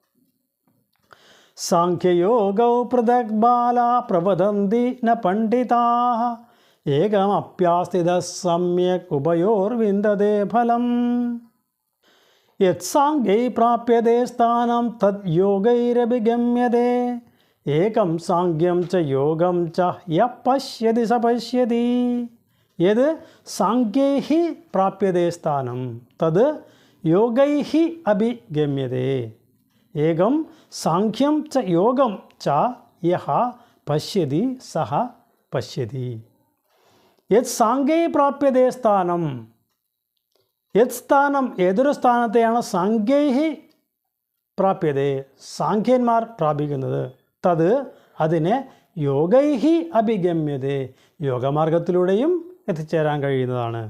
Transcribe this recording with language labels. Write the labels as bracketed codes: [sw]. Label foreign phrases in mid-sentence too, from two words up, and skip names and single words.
[sa] സാഖ്യയോഗൗ പൃഥക് ബാലാ പ്രവദന്തി ന പണ്ഡിതാഃ ഏകമപ്യാസ്ഥിതഃ സമ്യക് ഉഭയോർവിന്ദതേ ഫലം യത്സാംഗൈ പ്രാപ്യതേ സ്ഥാനം തദ് യോഗൈരഭിഗമ്യതേ ഏകം സാംഖ്യം ച യോഗം ച യഃ പശ്യതി സ പശ്യതി. ഏത് സാംഖ്യൈഃ പ്രാപ്യതേ സ്ഥാനം തത് യോഗൈഃ അഭിഗമ്യതേ ഏകം സാംഖ്യം ച യോഗം ച യഃ പശ്യതി സഹ പശ്യതി. യത് സാംഖ്യൈ പ്രാപ്യതേ സ്ഥാനം, യത് സ്ഥാനം, [ml] ഏതൊരു സ്ഥാനത്തെയാണ് [sa] സാംഖ്യൈഃ പ്രാപ്യതേ [ml] സാംഖ്യന്മാർ പ്രാപിക്കുന്നത്, [sa] തത് അതിനെ യോഗൈഃ അഭിഗമ്യതേ [ml] യോഗമാർഗത്തിലൂടെയും എത്തിച്ചേരാൻ കഴിയുന്നതാണ്.